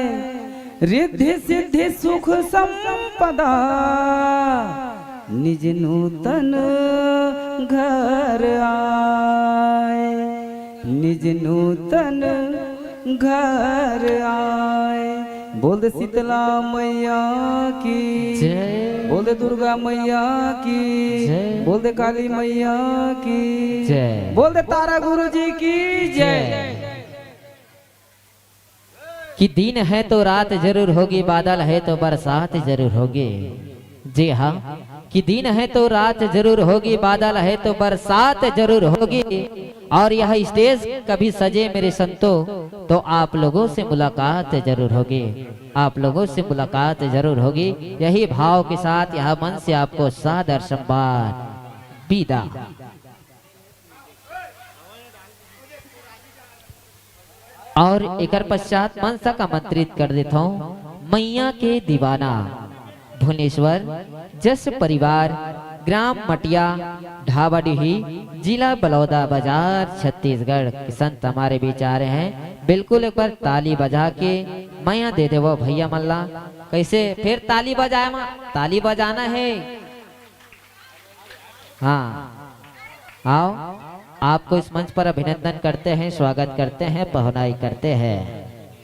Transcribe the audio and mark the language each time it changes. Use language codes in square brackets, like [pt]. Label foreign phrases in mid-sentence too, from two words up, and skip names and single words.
[hi] रिद्धि सिद्धि सुख संपदा निज नूतन घर आए, निज नूतन घर आए। बोल दे शीतला मैया की जय, बोल दे दुर्गा मैया की जय, बोल दे काली मैया की जय, बोल दे तारा गुरु जी की जय। कि दिन है तो रात जरूर होगी, बादल है तो बरसात जरूर होगी। जी हाँ, कि दिन है तो रात जरूर होगी, बादल है तो बरसात जरूर होगी। और यह स्टेज कभी सजे मेरे संतों तो आप लोगों से मुलाकात जरूर होगी, आप लोगों से मुलाकात जरूर होगी। यही भाव के साथ यह मन से आपको सादर सम्मान विदा। और एक पश्चात मनसा का आमंत्रित कर देता हूँ मैया के दीवाना भुवनेश्वर जस परिवार ग्राम मटिया ढाबड़ी जिला बलौदा बाजार छत्तीसगढ़ के संत हमारे बीच आ रहे हैं। बिल्कुल एक बार ताली बजा के मैया दे दे वो भैया मल्ला। कैसे फिर ताली बजाए माँ, ताली बजाना है। हाँ आओ, आपको इस मंच पर अभिनंदन करते हैं, स्वागत करते हैं, पहुनाई करते हैं।